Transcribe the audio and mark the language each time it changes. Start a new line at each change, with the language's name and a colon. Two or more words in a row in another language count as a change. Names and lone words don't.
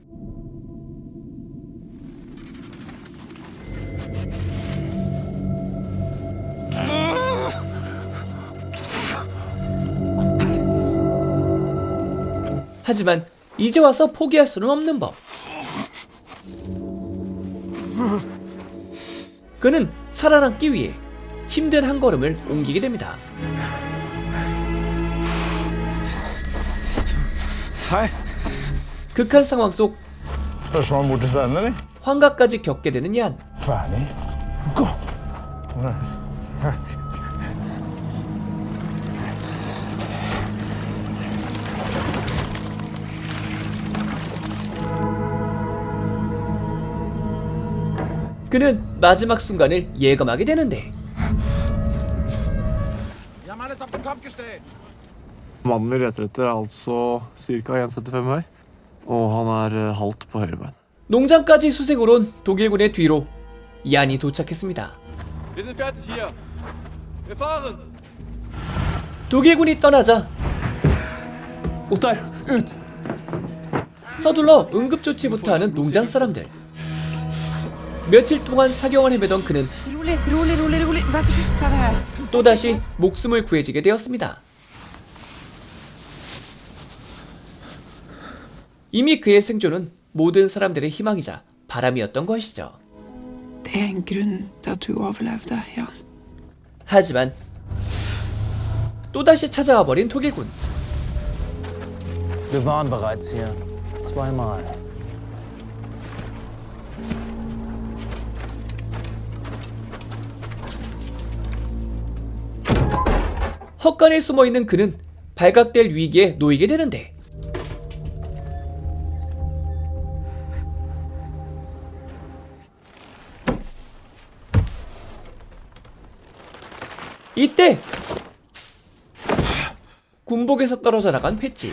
Korean: 하지만 이제 와서 포기할 수는 없는 법. 그는 살아남기 위해 힘든 한 걸음을 옮기게 됩니다.
Norwegian: Hei.
Korean: 극한 상황 속
Norwegian: Førstemann bort til scenen, eller?
Korean: 환각까지 겪게 되는 얀.
Norwegian: Ferdig. Gå.
Korean: 그는 마지막 순간을 예감하게 되는데
Norwegian: Mannen vi leter etter, er altså ca. 1,75 høy. Og han er halvt på høyre bein.
Korean: 농장까지 수색으로 온 독일군의 뒤로 얀이 도착했습니다. 독일군이 떠나자 서둘러 응급조치부터 하는 농장 사람들. 며칠 동안 사경을 헤매던 그는
Norwegian: Rolig, rolig, rolig, rolig. Vær forsiktig, ta det her.
Korean: 또다시 목숨을 구해지게 되었습니다. 이미 그의 생존은 모든 사람들의 희망이자 바람이었던 것이죠.
Norwegian: Det er en grunn til at du overlevde, Jan.
Korean: 하지만 또다시 찾아와 버린 독일군.
German: Wir waren bereits hier. 2-mal.
Korean: 헛간에 숨어있는 그는 발각될 위기에 놓이게 되는데 이때 군복에서 떨어져 나간 패치.